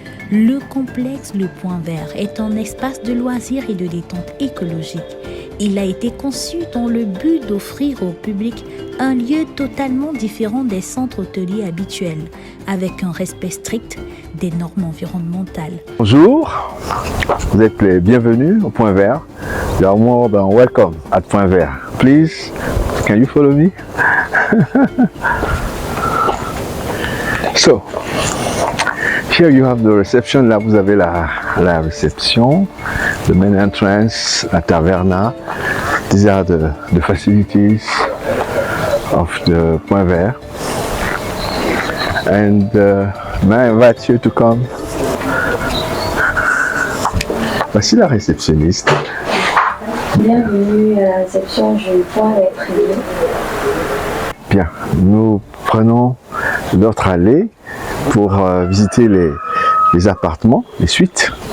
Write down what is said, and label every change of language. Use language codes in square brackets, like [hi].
[fr] Le complexe Le Point Vert est un espace de loisirs et de détente écologique. Il a été conçu dans le but d'offrir au public un lieu totalement différent des centres hôteliers habituels, avec un respect strict des normes environnementales. Bonjour, vous êtes les bienvenus au Point Vert. [en] You are more than welcome at Point Vert. Please, can you follow me? So, here you have the reception. [fr] Là, vous avez la réception, [en] the main entrance, [fr] la taverna. [en] These are the facilities of the Point Vert. And may I invite you to come. [fr] Voici la réceptionniste. Bienvenue à la réception, je Point Vert Privé. Bien, nous prenons notre allée pour visiter les appartements, les suites.